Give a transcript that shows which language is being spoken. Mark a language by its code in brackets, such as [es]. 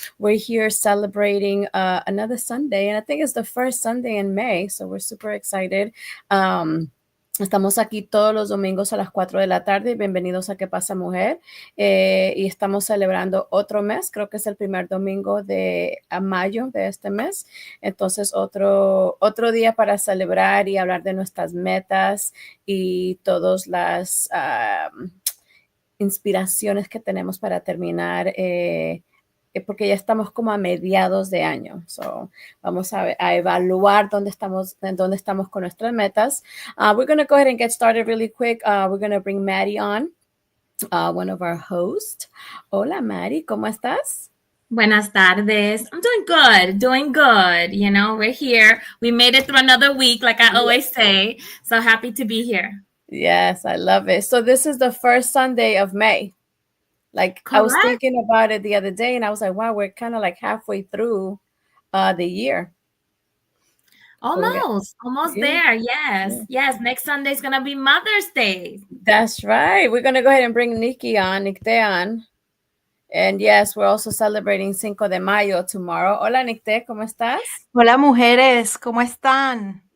[en] We're here celebrating another Sunday, and I think it's the first Sunday in May, so we're super excited. [es] Estamos aquí todos los domingos a las 4 de la tarde. Bienvenidos a Que Pasa Mujer. Y estamos celebrando otro mes. Creo que es el primer domingo de mayo de este mes. Entonces, otro día para celebrar y hablar de nuestras metas y todas las inspiraciones que tenemos para terminar. Porque ya estamos como a mediados de año. So, vamos a evaluar dónde estamos con nuestras metas. [en] We're going to go ahead and get started really quick. We're going to bring Maddie on, one of our hosts. [es] Hola, Maddie, ¿cómo estás? [en] Buenas tardes. I'm doing good. You know, we're here. We made it through another week, like I always say. So happy to be here. Yes, I love it. So this is the first Sunday of May. Like, Correct. I was thinking about it the other day, and I was like, wow, we're kind of like halfway through the year. Almost Yeah. there. Yes. Next Sunday is gonna be Mother's Day. That's right. We're gonna go ahead and bring Nikki on. And yes, we're also celebrating Cinco de Mayo tomorrow. [es] Hola, Nicte, ¿cómo estás? Hola, mujeres, ¿cómo están?